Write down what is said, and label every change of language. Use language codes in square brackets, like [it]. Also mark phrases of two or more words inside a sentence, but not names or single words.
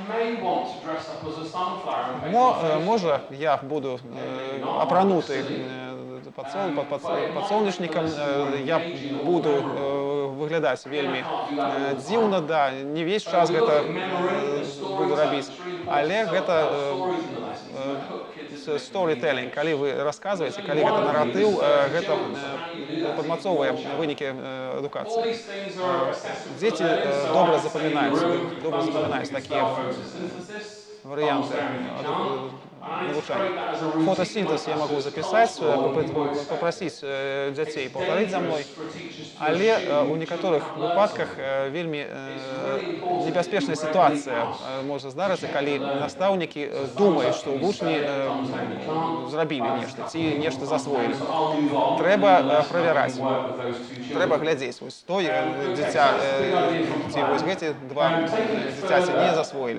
[be] Можа, я буду апрануты подсолнечником, я буду выглядаць вельмі дзіўна, да, не весь час гэта буду рабіць, але гэта storytelling, калі вы расказваеце, калі гэта наратыў, гэта падмацоўвае вынікі адукацыі. Дзеці добра запамінаюць такія варианты навучання. [ru] Фотосинтез я могу записать, попросить [be] дзяцей [ru] повторить за мной, [be] але у некаторых выпадках вельмі небяспечная ситуація можа здарыцца, калі настаўнікі думаюць, што вучні зрабілі нешта ці нешта засвоілі. Трэба правяраць, трэба глядзець, вось той дзіця ці вось гэты два дзіцяці не засвоілі.